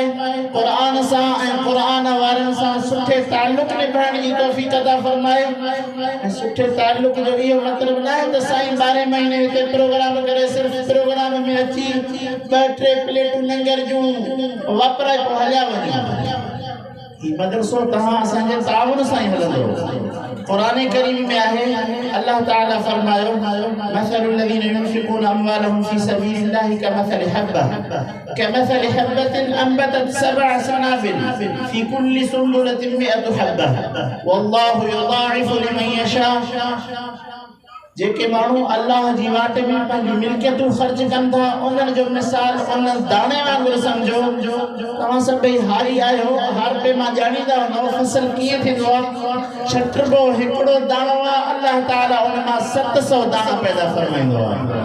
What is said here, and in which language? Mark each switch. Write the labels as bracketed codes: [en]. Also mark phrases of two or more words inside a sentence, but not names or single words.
[sd] क़ुरान सां ऐं क़ुरान वारनि सां सुठे ताल्लुक़ निभाइण जी तौफ़ीक़ अता फरमाए ऐं सुठे ताल्लुक़ जो इहो मतिलबु न आहे त साईं 12 महीने हिते प्रोग्राम करे सिर्फ़ प्रोग्राम में अची 2-3 प्लेटूं लंगर जूं वापराए पोइ हलिया वञे ही मदरसो तव्हां असांजे ताउन सां ई हलंदो क़ुरान करीम में आहे अल्लाह ताला फरमायो [ar] مثل الذين ينفقون أموالهم في سبيل الله كمثل حبة أنبتت 7 سنابل في كل سنبلة 100 حبة والله يضاعف لمن يشاء [sd] जेके माण्हू अल्लाह जी वाट में पंहिंजी मिल्कियतूं ख़र्च कनि था उन्हनि जो मिसाल उन दाणे वांगुरु सम्झो तव्हां सभई हारी आहियो हार पे मां ॼाणींदा नओं फसल कीअं थींदो आहे छटबो हिकिड़ो दाणो आहे अल्लाह ताला उन मां 700 दाणा पैदा फरमाईंदो आहे